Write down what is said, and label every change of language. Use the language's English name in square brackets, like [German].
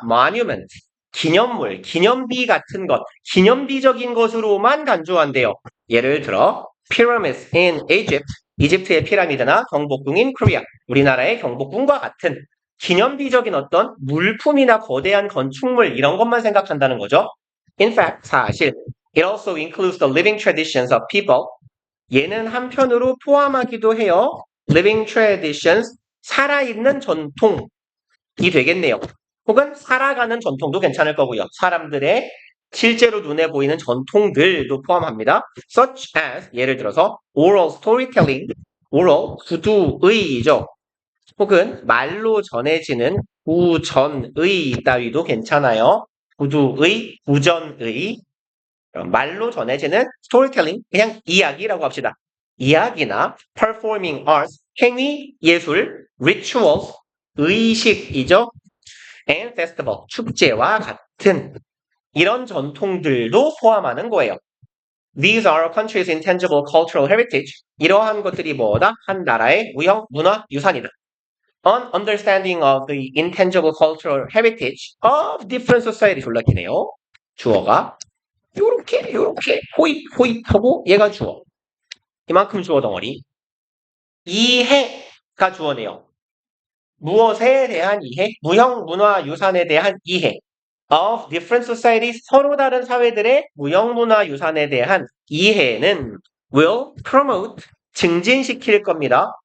[Korean] monument, 기념물, 기념비 같은 것, 기념비적인 것으로만 간주한대요. 예를 들어 [English] pyramids in Egypt, [Korean] 이집트의 피라미드나 경복궁 [English] in Korea, [Korean] 우리나라의 경복궁과 같은 기념비적인 어떤 물품이나 거대한 건축물 이런 것만 생각한다는 거죠. [English] In fact, [Korean] 사실 [English] it also includes the living traditions of people. [Korean] 얘는 한편으로 포함하기도 해요. [English] living traditions, [Korean] 살아있는 전통이 되겠네요. 혹은 살아가는 전통도 괜찮을 거고요. 사람들의 실제로 눈에 보이는 전통들도 포함합니다. [English] such as, [Korean] 예를 들어서 [English] oral storytelling, oral, [Korean] 구두의죠. 혹은 말로 전해지는 구전의 따위도 괜찮아요. 구두의, 구전의, 말로 전해지는 storytelling, 그냥 이야기라고 합시다. 이야기나 performing arts, 행위, 예술, rituals, 의식이죠. [English] and festival, [Korean] 축제와 같은 이런 전통들도 포함하는 거예요. [English] These are a country's intangible cultural heritage. [Korean] 이러한 것들이 뭐다? 한 나라의 무형 문화 유산이다. [English] An understanding of the intangible cultural heritage of different society. [Korean] 졸라 기네요. 주어가 요렇게 호잇 하고 얘가 주어. 이만큼 주어 덩어리. 이해가 주어네요. 무엇에 대한 이해? 무형 문화 유산에 대한 이해. [English] Of different societies, [Korean] 서로 다른 사회들의 무형 문화 유산에 대한 이해는 [English] will promote, [Korean] 증진시킬 겁니다.